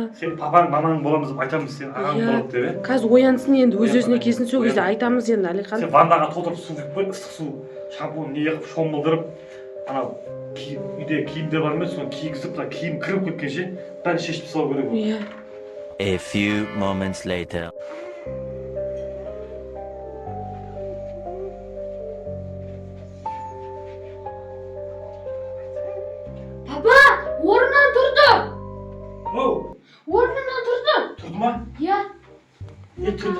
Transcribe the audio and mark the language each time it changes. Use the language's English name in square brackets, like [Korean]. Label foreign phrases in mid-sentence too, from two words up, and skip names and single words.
[Kazakh] Сен папаң, мамаң боламыз деп айтамыз, сен ағаң болады деп иә. Қазір оянсын енді, өз-өзіне келсін, сол кезде айтамыз енді Алихан. Сен ваннаға толтырып су құйып қой, ыстық су, шампунь не қылып шомылдырып, анау үйде киімдер бар емес, соны кигізіп, мына киім кіріп кеткенше бәрін шешіп тастау керек ол. Иә. [English] A few moments later. [Kazakh] Папа, орнынан тұрды. Оу, Орнынан тұрды. тұрды ма? Иә. Тұрды.